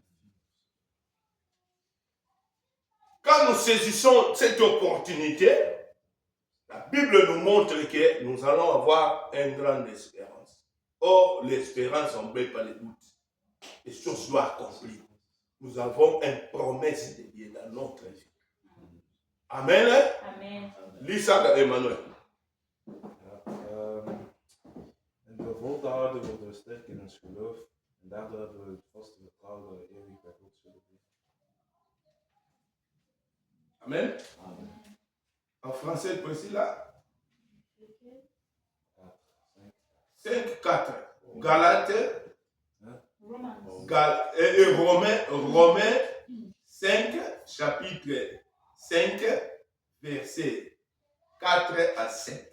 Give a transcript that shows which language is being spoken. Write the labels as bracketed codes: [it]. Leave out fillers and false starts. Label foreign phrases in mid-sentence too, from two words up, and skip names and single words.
[fr] Quand nous saisissons cette opportunité, la Bible nous montre que nous allons avoir une grande espérance. Or, l'espérance n'embête pas les doutes. Les choses doivent accomplir. Nous avons une promesse de Dieu dans notre vie. Amen. Amen. Lis ça, Emmanuel. [nl] En we volhouden worden we sterk in ons geloof en daardoor hebben we het vaste vertrouwen dat we eeuwig bij God zullen zijn. Amen. Amen. [fr] En français, précis là. Lequel? 5, 4. Galates, Romans. Romains 5, chapitre 5, verset 4 à 5.